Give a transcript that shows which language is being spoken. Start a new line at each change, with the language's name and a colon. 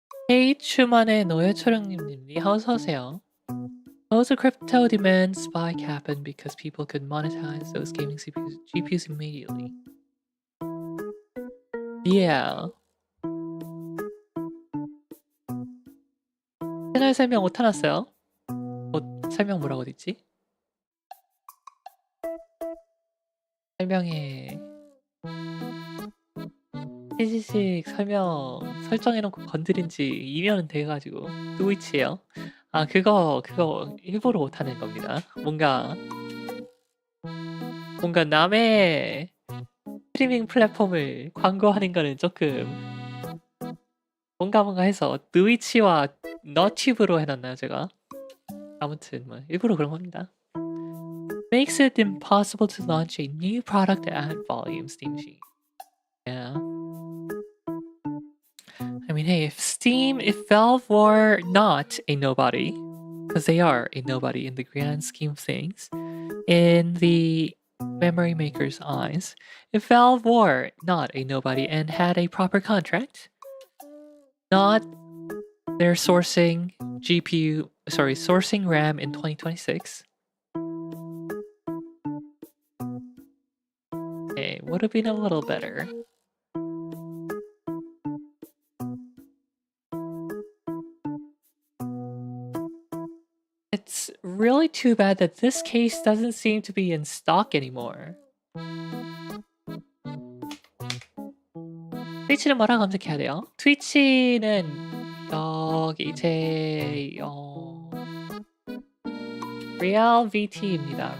Korean: H만의 노예초령님이 어서오세요.
English: Most of crypto demand spike happened because people could monetize those gaming GPUs immediately. Yeah.
Korean: 채널 설명 못 해놨어요? 설명 뭐라고 됐지? 설명에 시시식 설명 설정해놓고 건드린 지 2년은 돼가지고 트위치에요. 아 그거 일부러 못하는 겁니다. 뭔가 남의 스트리밍 플랫폼을 광고하는 거는 조금 뭔가 해서 트위치와 너튜브로 해놨나요 제가? 아무튼 뭐 일부러 그런 겁니다.
English: Makes it impossible to launch a new product at volume, Steam Machine. Yeah. I mean, hey, if Valve were not a nobody, because they are a nobody in the grand scheme of things, in the memory maker's eyes, if Valve were not a nobody and had a proper contract, not they're sourcing sourcing RAM in 2026, it would have been a little better. It's really too bad that this case doesn't seem to be in stock anymore.
Korean: 트위치는 뭐라 검색해야 돼요? 트위치는 여기 제 Real VT입니다.